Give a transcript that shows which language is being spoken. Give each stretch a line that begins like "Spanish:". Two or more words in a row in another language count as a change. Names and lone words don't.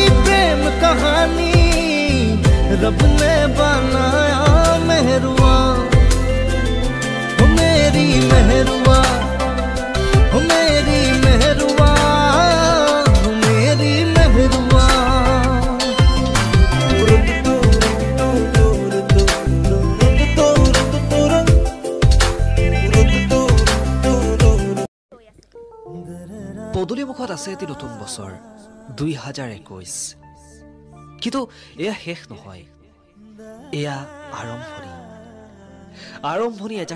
Hindi: प्रेम कहानी रब ने बनाया मेहरुआ हो मेरी मेहरुआ हो मेरी मेहरुआ हो मेरी मेहरुआ
Assamese: পদূলি মুখত আছে এটি নতুন বছৰ 2021 কিন্তু এয়া শেষ নহয় এয়া আৰম্ভণি এজাক